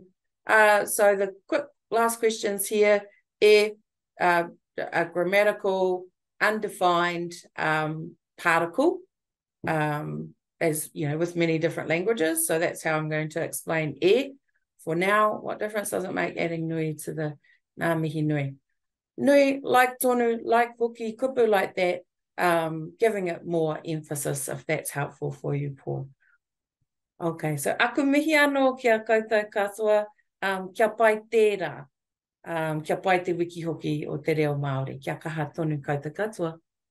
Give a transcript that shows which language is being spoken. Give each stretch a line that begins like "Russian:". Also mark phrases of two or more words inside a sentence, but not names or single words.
English: So the quick last questions here. A grammatical undefined particle, as you know, with many different languages. So that's how I'm going to explain for now. What difference does it make adding nui to the
Māori: ngā mihi nui?
English: Nui, like tonu, like Wiki, kupu like that, giving it more emphasis if that's helpful for you, Paul. Okay, so
Māori: aku mihi anō kia koutou katoa, kia pai tērā. Kia pai te wiki hoki o te reo Māori. Kia kaha tonu koutou katoa.